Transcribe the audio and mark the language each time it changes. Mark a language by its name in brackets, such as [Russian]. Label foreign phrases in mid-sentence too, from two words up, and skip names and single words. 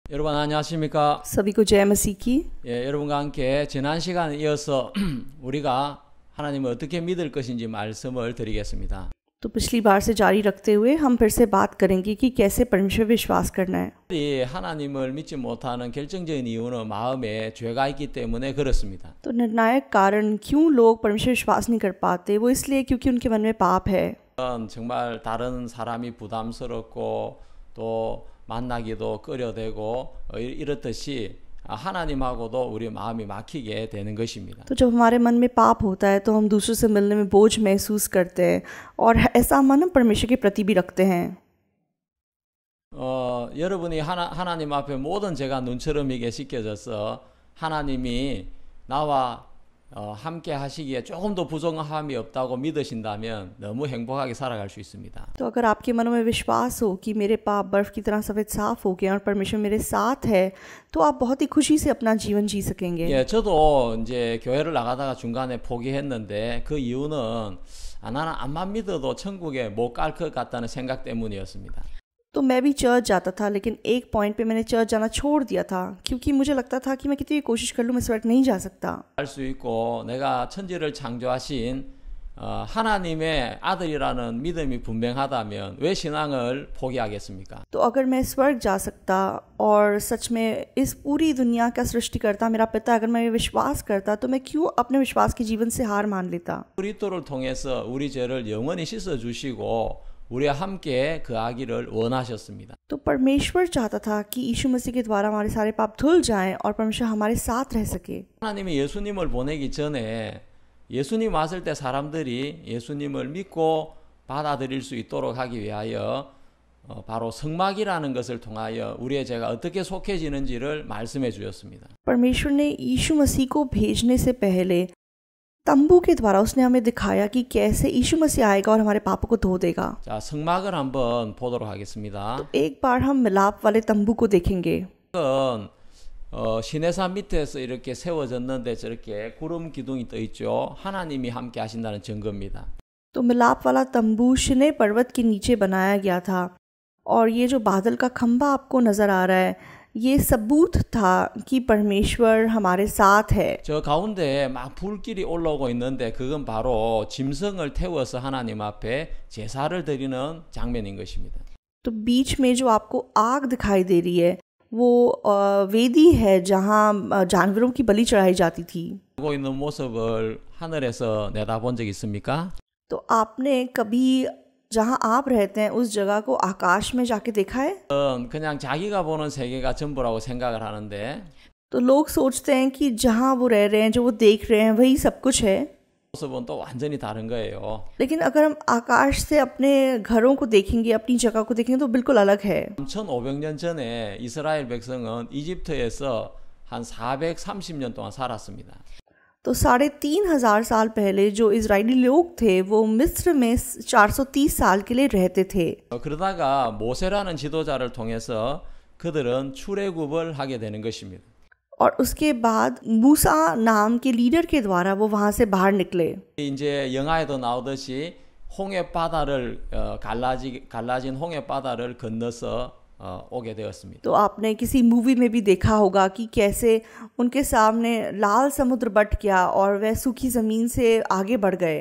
[Korean] 여러분 안녕하십니까? [Hindi] सभी को जय मसीह की। [Korean] 예, 여러분과 함께 지난 시간에 이어서 우리가 하나님을 어떻게 믿을 것인지 말씀을 드리겠습니다. [Hindi] तो पिछली बार से जारी रखते हुए हम फिर से बात करेंगे कि कैसे परमेश्वर विश्वास करना है। [Korean] 이 하나님을 믿지 못하는 결정적인 이유는 마음에 죄가 있기 때문에 그렇습니다. [Hindi] तो निर्णायक कारण क्यों लोग परमेश्वर विश्वास नहीं कर पाते, वो इसलिए क्योंकि उनके मन में पाप है। [Korean] 정말 다른 사람이 부담스럽고 또 만나기도 꺼려되고 이렇듯이 하나님하고도 우리 마음이 막히게 되는 것입니다. [Hindi] तो जब हमारे मन में पाप होता है तो हम दूसरों से मिलने में बोझ महसूस करते हैं और ऐसा मन हम परमेश्वर के प्रति भी रखते हैं। [Korean] 여러분이 하나님 앞에 모든 죄가 눈처럼이게 씻겨져서 하나님이 나와 함께 하시기에 조금 더 부족함이 없다고 믿으신다면 너무 행복하게 살아갈 수 있습니다. [Hindi] तो अगर आपके मनों में विश्वास हो कि मेरे पाप बर्फ की तरह सफेद साफ हो गए और परमेश्वर मेरे साथ है, तो आप बहुत ही खुशी से अपना जीवन जी सकेंगे। [Korean] 예, 저도 이제 교회를 나가다가 중간에 포기했는데 그 이유는 나는 암만 믿어도 천국에 못 갈 것 같다는 생각 때문이었습니다. [Hindi] तो मैं भी चर्च जाता था, लेकिन एक पॉइंट पे मैंने चर्च जाना छोड़ दिया था क्योंकि मुझे लगता था कि मैं कितनी भी कोशिश कर लूँ मैं स्वर्ग नहीं जा सकता। [Korean] 할 수 있고 내가 천지를 창조하신 하나님의 아들이라는 믿음이 분명하다면 왜 신앙을 포기하겠습니까? [Hindi] तो अगर मैं स्वर्ग जा सकता और सच में इस पूरी दुनिया का सृष्टिकर्ता मेरा पिता, अगर मैं विश्वास करता, तो मैं क्यों अपने विश्वास के जीवन से हार मान लेता। [Korean] 그리스도를 통해서 우리 죄를 영원히 씻어 주시고 우리와 함께 거하기를 원하셨습니다. [Hindi] तो परमेश्वर चाहता था कि यीशु मसीह के द्वारा हमारे सारे पाप धुल जाएं और परमेश्वर हमारे साथ रह सके। [Korean] 하나님이 예수님을 보내기 전에 예수님 왔을 때 사람들이 예수님을 믿고 받아들일 수 있도록 하기 위하여 바로 성막이라는 것을 통하여 우리의 죄가 어떻게 속해지는지를 말씀해 주셨습니다. [Hindi] परमेश्वर ने यीशु मसीह को भेजने से पहले तंबू के द्वारा उसने हमें दिखाया कि कैसे यीशु मसीह आएगा और हमारे पापों को धो देगा। [Korean] 자, 성막을 한번 보도록 하겠습니다. [Hindi] तो एक बार हम मिलाप वाले तंबू को देखेंगे। [Korean] 이건 시내산 밑에서 이렇게 세워졌는데 저렇게 구름 기둥이 떠 있죠. 하나님이 함께 하신다는 증거입니다. [Hindi] तो मिलाप वाला तंबू शिने पर्वत के नीचे बनाया गया था और ये जो बादल का खंभा आपको नजर आ रहा है, ये सबूत था कि परमेश्वर हमारे साथ है। [Korean] 저 가운데 막 불길이 올라오고 있는데 그건 바로 짐승을 태워서 하나님 앞에 제사를 드리는 장면인 것입니다. [Hindi] तो बीच में जो आपको आग दिखाई दे रही है वो वेदी है जहाँ जानवरों की बलि चढ़ाई जाती थी। [Korean] 하고 있는 모습을 하늘에서 내다본 적 있습니까? [Hindi] तो आपने कभी जहाँ आप रहते हैं उस जगह को आकाश में जाके देखा है? [Korean] 그냥 자기가 보는 세계가 전부라고 생각을 하는데 [Hindi] तो लोग सोचते हैं कि जहाँ वो रह रहे हैं, जो वो देख रहे हैं, वही सब कुछ है। [Korean] 모습은 또 완전히 다른 거예요. [Hindi] लेकिन अगर हम आकाश से अपने घरों को देखेंगे, अपनी जगह को देखेंगे, तो बिल्कुल अलग है। [Korean] 3,500년 전에 이스라엘 백성은 이집트에서 한 430년 동안 살았습니다. [Hindi] तो 3,500 साल पहले जो इजरायली लोग थे वो मिस्र में 430 साल के लिए रहते थे। [Korean] 그러다가 모세라는 지도자를 통해서 그들은 출애굽을 하게 되는 것입니다. [Hindi] और उसके बाद मूसा नाम के लीडर के द्वारा वो वहाँ से बाहर निकले। [Korean] 이제 영화에도 나오듯이 홍해 바다를 갈라진 홍해 바다를 건너서 오게 되었습니다. [Hindi] तो आपने किसी मूवी में भी देखा होगा कि कैसे उनके सामने लाल समुद्र बट गया और वह सूखी जमीन से आगे बढ़ गए।